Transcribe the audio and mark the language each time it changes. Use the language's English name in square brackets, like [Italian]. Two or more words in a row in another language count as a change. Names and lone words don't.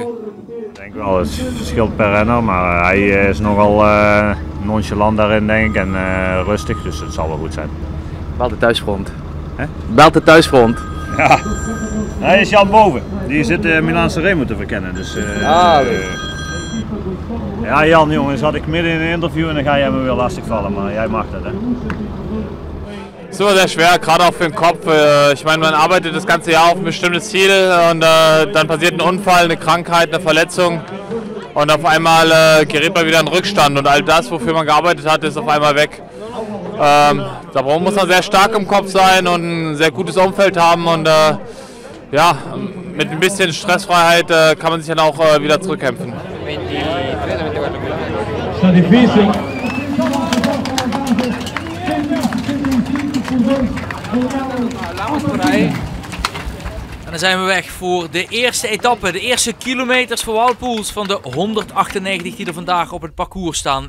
[Dutch] Ik denk wel, het verschilt per renner, maar hij is nogal nonchalant daarin denk ik en rustig, dus het zal wel goed zijn. Belt de thuisfront. Belt de thuisfront. Ja, hij is Jan Boven. Die zit Milaanse Remo te verkennen. Dus, ja Jan jongens, had ik midden in een interview en dan ga jij me weer lastig vallen, maar jij mag dat hè. [German] Es ist immer sehr schwer, gerade auch für den Kopf. Ich meine, man arbeitet das ganze Jahr auf ein bestimmtes Ziel und dann passiert ein Unfall, eine Krankheit, eine Verletzung und auf einmal gerät man wieder in Rückstand und all das, wofür man gearbeitet hat, ist auf einmal weg. Da muss man sehr stark im Kopf sein und ein sehr gutes Umfeld haben und ja, mit ein bisschen Stressfreiheit kann man sich dann auch wieder zurückkämpfen. [Dutch] En dan zijn we weg voor de eerste etappe, de eerste kilometers voor Wout Poels van de 198 die er vandaag op het parcours staan.